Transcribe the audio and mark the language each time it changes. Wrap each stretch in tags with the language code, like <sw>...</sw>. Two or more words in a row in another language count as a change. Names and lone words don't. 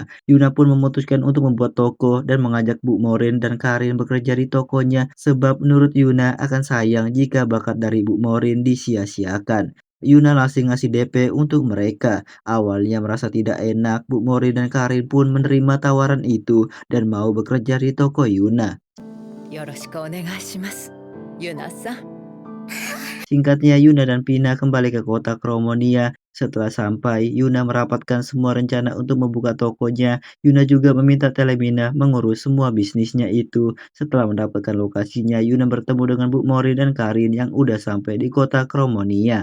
<id>Yuna pun memutuskan untuk membuat toko dan mengajak Bu Morin dan Karin bekerja di tokonya sebab menurut Yuna akan sayang jika bakat dari Bu Morin disia-siakan. Yuna langsung ngasih DP untuk mereka. Awalnya merasa tidak enak, Bu Mori dan Karin pun menerima tawaran itu dan mau bekerja di toko Yuna.</id> <ja>よろしくお願いします。ユナさん。</ja> <id>Singkatnya, Yuna dan Pina kembali ke kota Kromonia. Setelah sampai, Yuna merapatkan semua rencana untuk membuka tokonya. Yuna juga meminta Telemina mengurus semua bisnisnya itu. Setelah mendapatkan lokasinya, Yuna bertemu dengan Bu Mori dan Karin yang udah sampai di kota Kromonia.</id>